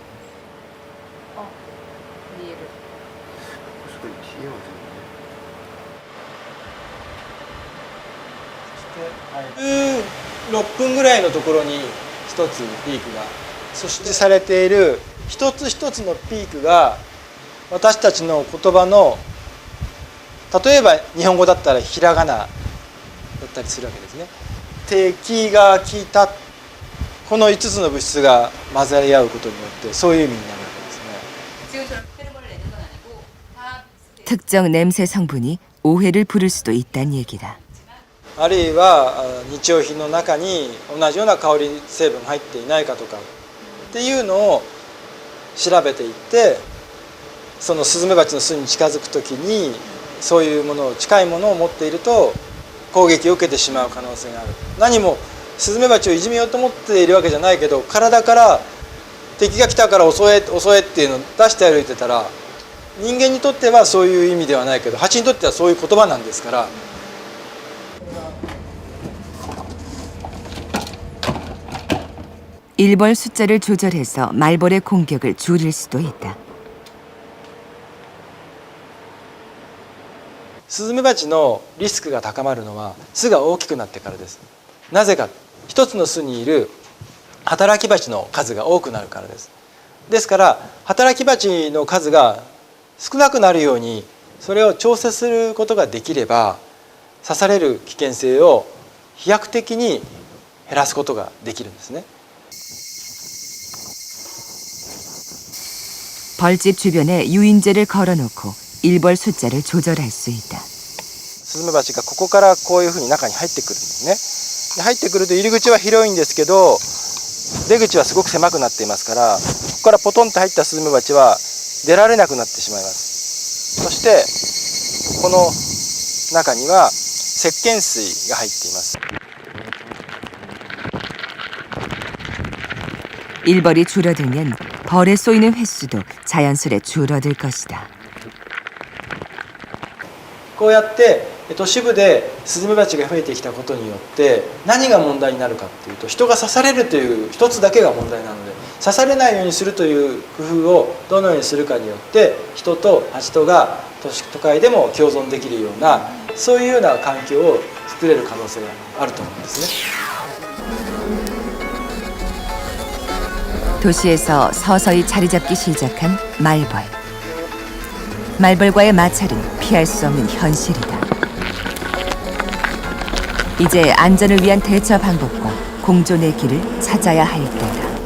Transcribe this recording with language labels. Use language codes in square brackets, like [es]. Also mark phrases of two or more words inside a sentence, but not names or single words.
[ja] 6 分ぐらいのところに一つピークがそしてされている一つ一つのピークが私たちの言葉の例えば日本語だったらひらがなだったりするわけですね。敵が来たこの5つの物質が混ざり合うことによってそういう意味になるわけですね。 [ko] 특정 냄새 성분이 오해를 부를 수도 있다는 얘기다. [ja] あるいは日用品の中に同じような香り成分入っていないかとかっていうのを調べていって、そのスズメバチの巣に近づく時にそういうものを近いものを持っていると攻撃を受けてしまう可能性がある。何もスズメバチをいじめようと思っているわけじゃないけど、体から敵が来たから襲えっていうのを出して歩いてたら、人間にとってはそういう意味ではないけど、蜂にとってはそういう言葉なんですから。 [ko] 일벌 숫자를 조절해서 말벌의 공격을 줄일 수도 있다. [ja] スズメバチのリスクが高まるのは巣が大きくなってからです。なぜか、一つの巣にいる働きバチの数が多くなるからです。ですから働きバチの数が少なくなるようにそれを調整することができれば、刺される危険性を飛躍的に減らすことができるんですね。 [ko] 벌집 주변에 유인제를 걸어놓고 일벌 숫자를 조절할 수 있다. [ja] スズメバチがここからこういうふうに中に入ってくるんですね。で入ってくると入り口は広いんですけど、出口はすごく狭くなっていますから、ここからポトンと入ったスズメバチは出られなくなってしまいます。そしてこの中には石鹸水が入っています。 [ko] 일벌이 줄어들면 벌에 쏘이는 횟수도 자연스레 줄어들 것이다. [ja] こうやって都市部でスズメバチが増えてきたことによって何が問題になるかっていうと、人が刺されるという一つだけが問題なので、刺されないようにするという工夫をどのようにするかによって人と蜂とが都会でも共存できるような、そういうような環境を作れる可能性があると思うんですね。 [ko] 도시에서 서서히 자리 잡기 시작한 말벌. 말벌과의 마찰은 피할 수 없는 현실이다. 이제 안전을 위한 대처 방법과 공존의 길을 찾아야 할 때다.